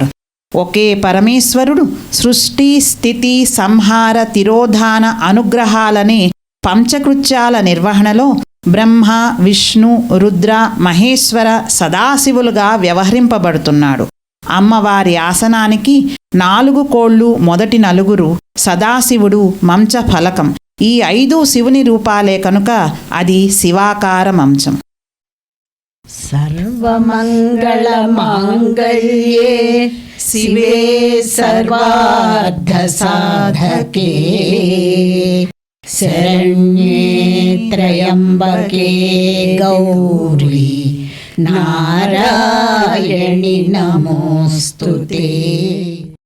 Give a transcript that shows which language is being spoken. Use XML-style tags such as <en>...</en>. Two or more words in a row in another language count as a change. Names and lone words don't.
<te>ఒకే పరమేశ్వరుడు సృష్టి స్థితి సంహార తిరోధాన అనుగ్రహాలనే పంచకృత్యాల నిర్వహణలో బ్రహ్మ విష్ణు రుద్ర మహేశ్వర సదాశివులుగా వ్యవహరింపబడుతున్నాడు. అమ్మవారి ఆసనానికి 4 కోళ్ళు మొదటి 4 సదాశివుడు మంచ ఫలకం. ఈ 5 శివుని రూపాలే కనుక అది శివాకార మంచం.</te> <sa>सर्वमङ्गलमाङ्गल्ये शिवे सर्वार्थसाधके शरण्ये त्र्यम्बके गौरी नारायणि नमोऽस्तुते।</sa>